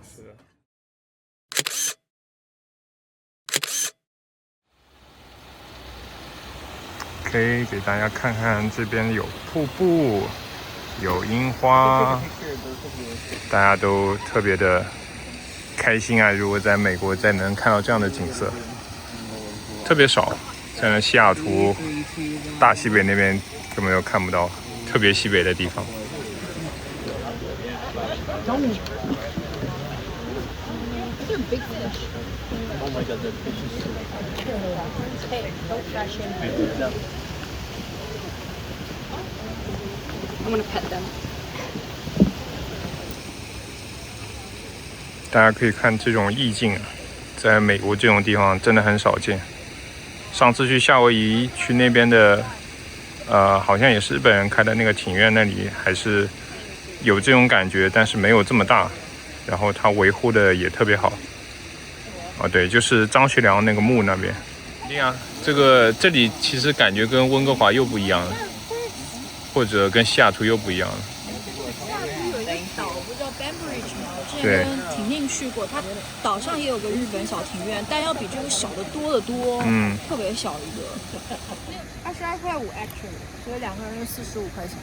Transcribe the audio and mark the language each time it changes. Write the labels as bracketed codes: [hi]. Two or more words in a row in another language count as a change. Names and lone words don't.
[zh] 可以給大家看看，這邊有瀑布，有櫻花，大家都特別的開心啊！如果在美國再能看到這樣的景色，特別少，在那西雅圖、大西北那邊根本就看不到，特別西北的地方。 [en] Oh my god, that fish is so hey, don't trash him. I'm gonna pet them. [zh] 大家可以看這種意境啊，在美國這種地方真的很少見。上次去夏威夷，去那邊的，好像也是日本人開的那個庭院，那裡還是有這種感覺，但是沒有這麼大，然後它維護的也特別好。哦，对，就是張學良那個墓那邊。對啊，這裡其實感覺跟溫哥華又不一樣了，或者跟西雅圖又不一樣了。西雅圖有一個島不叫 Banbridge 嗎？我之前跟婷婷去過，它島上也有個日本小庭院，但要比這個小得多得多，特別小一個。22.5 actually， 所以2個人是45塊錢。